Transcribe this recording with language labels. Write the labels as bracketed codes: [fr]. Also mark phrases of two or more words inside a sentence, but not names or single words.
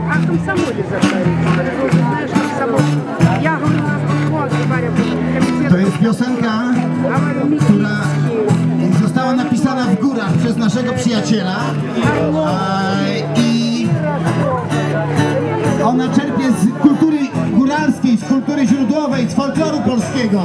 [ru] этом самоле заставить. Знаешь, как самолет. Я говорю, у нас вот, Варя, [pl] To jest piosenka, która została napisana w górach przez naszego przyjaciela i ona czerpie z kultury góralskiej, z kultury źródłowej, z folkloru polskiego.